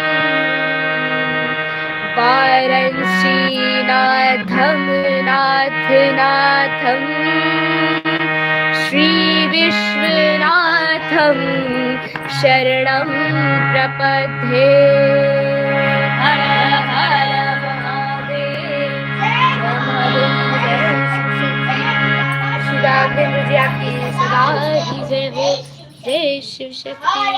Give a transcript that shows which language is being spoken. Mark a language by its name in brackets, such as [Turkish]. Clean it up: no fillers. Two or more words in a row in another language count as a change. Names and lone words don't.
[Sanskrit] वाराणसी नाथम नाथ नाथम, श्री विश्वनाथम शरणं प्रपद्ये। [Hindi] हर हर महादेव। शिवांग मुझे आपकी सदा ही जय हो। जय शिव शक्ति।